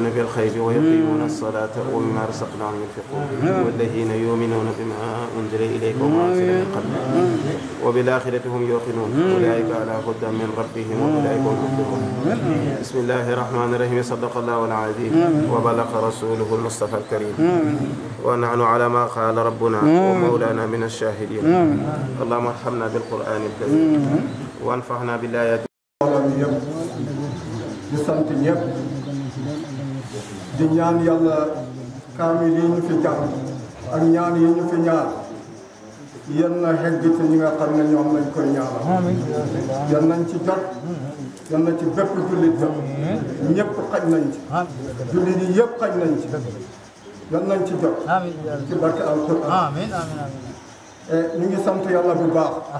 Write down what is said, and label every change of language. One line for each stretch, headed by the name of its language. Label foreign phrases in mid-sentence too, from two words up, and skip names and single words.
Arabic: بالغيب ويقيمون الصلاة ومما رزقناهم ينفقون والذين يؤمنون بما أنزل إليك وما أنزل من قبلك وبالآخرة هم يوقنون أولئك على هدى من ربهم وأولئك هم المفلحون بسم الله الرحمن الرحيم صدق الله العظيم وبلغ رسوله المصطفى الكريم ونحن على ما قال ربنا ومولانا من الشاهدين اللهم ارحمنا بالقرآن الكريم وانفعنا بالآيات
Wolof: di sant ñëpp di ñaan yàlla kaamil yi ñu fi jàng ak ñaan yi ñu fi ñaan yan na xegg ci ñi nga xam ne ñoom lañ koy ñaanal yan nañ ci jot yan na ci bépp jullit jot ñëpp xaj nañ ci jullit yi yëpp xaj nañ ci yan nañ ci jot ci barke alquran ñu ngi sant yàlla bu baax